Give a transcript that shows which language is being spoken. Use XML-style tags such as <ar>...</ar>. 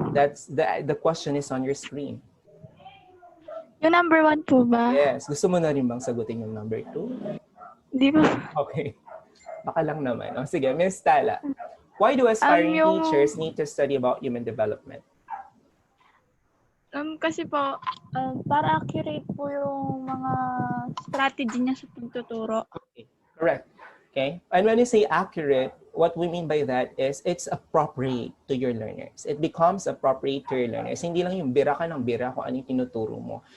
<en>That's the question is on your screen.</en> <tl>Yung number 1 po ba? Yes. Gusto mo na rin bang sagutin yung number 2? Hindi po. Okay. Baka lang naman. O, sige, Miss Tala.</tl> <en>Why do aspiring teachers need to study about human development?</en> <tl>Kasi po, para accurate po yung mga strategy niya sa pagtuturo.</tl> <en>Okay. Correct. Okay. And when you say accurate, what we mean by that is it's appropriate to your learners. It becomes appropriate to your learners.</en> <tl>Hindi lang yung bira ka ng bira kung ano yung tinuturo mo.</tl>